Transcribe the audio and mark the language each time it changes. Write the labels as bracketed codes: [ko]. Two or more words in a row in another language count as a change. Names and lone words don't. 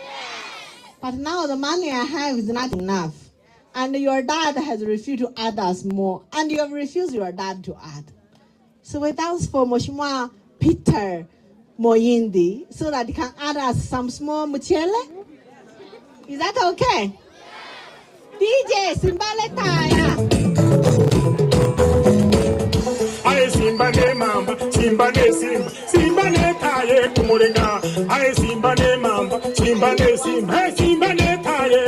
[en] But now the money I have is not enough. And your dad has refused to add us more. And you have refused your dad to add. So we ask for Mheshimiwa Peter Moyindi so that he can add us some small muchele. Is that okay? DJ Simbale Taya. [guz] Aye simba ne mamba, simba ne simba, simba ne taye kumulenga. Aye simba ne mamba, simba ne simba, hey simba ne taye.